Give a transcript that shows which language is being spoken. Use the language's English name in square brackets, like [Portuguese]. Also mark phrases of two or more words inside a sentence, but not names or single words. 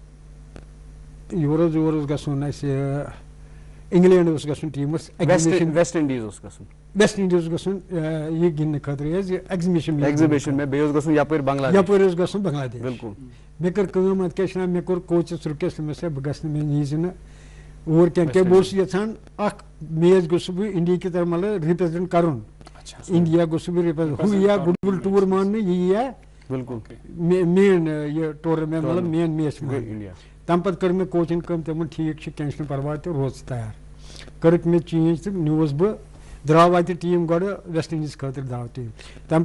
[Kashmiri] یور اوس گژھُن اَسہِ اِنگلینڈ اوس گژھُن ٹیٖمَس ویسٹ اِنڈیٖز اوس گژھُن یہِ گِنٛدنہٕ خٲطرٕ حظ یہِ ایگزِبِشن یپٲرۍ اوس گژھُن بنگلادیش مےٚ کٔر کٲم اَتھ کیٛاہ چھِ وَنان مےٚ کوٚر کوچَس رُکیس تٔمِس بہٕ گژھٕ نہٕ مےٚ نیٖزِ نہٕ اور کینٛہہ کیٛاہ بہٕ اوسُس یژھان اکھ میچ گوٚژھُس بہٕ اِنڈیا [Urdu] کی طرف [Kashmiri] مطلب رِپرٛزنٹ کرُن اِنڈیا گوٚژھُس بہٕ رِپرٛزنٹ ہُہ یِیا [English] good will tour [Kashmiri] ماننہٕ یہِ یِیا مین یہِ ٹورنامینٹ مطلب [English] main match [Kashmiri] تَمہِ پتہٕ کٔر مےٚ کوچِنٛگ کٲم تٔمۍ ووٚن ٹھیٖک چھُ کیٚنٛہہ چھُنہٕ پرواے تہٕ روز ژٕ تیار کٔرٕکھ مےٚ چینج تہٕ نیوٗس بہٕ درٛاو اَتہِ ٹیٖم گۄڈٕ ویسٹ اِنڈیٖز خٲطرٕ درٛاو ٹیٖم تَمہِ